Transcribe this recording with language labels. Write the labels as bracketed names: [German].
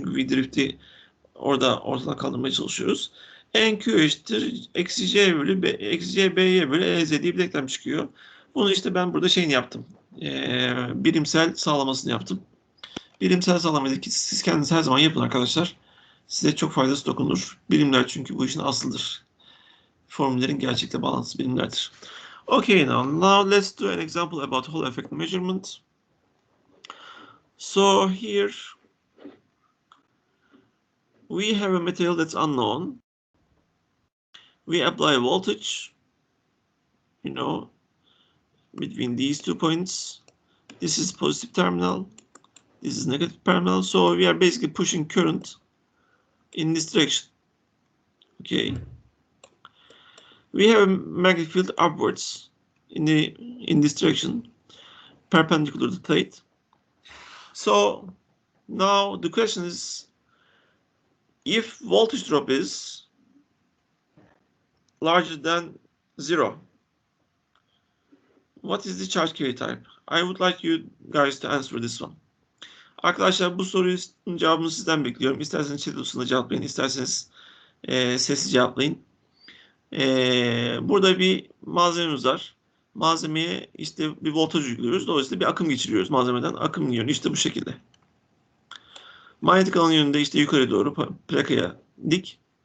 [Turkish] Çünkü V drift'i orada ortadan kaldırmaya çalışıyoruz. NQ eşittir eksi C bölü B, eksi C B'ye bölü EZ diye bir denklem çıkıyor. Bunu işte ben burada yaptım. Birimsel sağlamasını yaptım. Birimsel sağlamayı siz kendiniz her zaman yapın arkadaşlar. Size çok faydası dokunur. Birimler çünkü bu işin aslıdır. Formüllerin gerçekle bağlantısı birimlerdir. [English] Okay, now let's do an example about Hall effect measurement. So here we have a material that's unknown. We apply voltage, between these 2 points. This is positive terminal. This is negative terminal. So we are basically pushing current in this direction. Okay. We have a magnetic field upwards in this direction, perpendicular to the plate. So now the question is, if voltage drop is larger than 0, what is the charge carrier type? I would like you guys to answer this one. [Turkish] Arkadaşlar bu sorunun cevabını sizden bekliyorum. İsterseniz chat odasında cevaplayın, isterseniz sesli cevaplayın. Burada bir malzememiz var. Malzemeye işte bir voltaj uyguluyoruz. Dolayısıyla bir akım geçiriyoruz malzemeden. Akım yönü işte bu şekilde. Manyetik alan yönünde işte yukarı doğru plakaya dik.